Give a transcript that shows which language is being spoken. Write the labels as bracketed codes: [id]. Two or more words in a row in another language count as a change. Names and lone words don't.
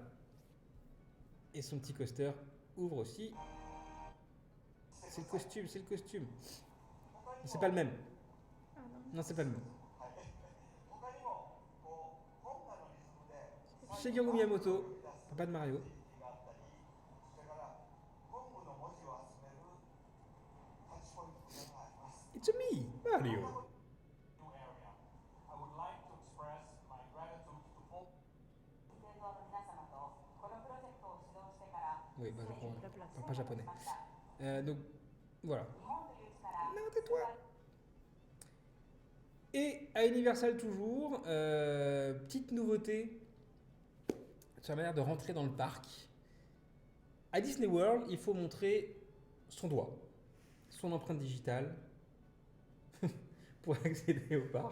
[fr] Et son petit coaster ouvre aussi. C'est le costume. C'est pas le même. Ah non. Non, c'est pas le même. Shigeru Miyamoto, papa de Mario. [en] It's me, Mario. New area. I would like to express my gratitude to all [ja] 任天堂の皆様とこのプロジェクトを指導してから [fr] Oui, bah, je crois. La place. Pas japonais. Donc, voilà. [ja] 日本という地から [fr] Non, tais-toi. Et à Universal toujours, petite nouveauté sur la manière de rentrer dans le parc. À Disney World, il faut montrer son doigt, son empreinte digitale pour accéder au parc.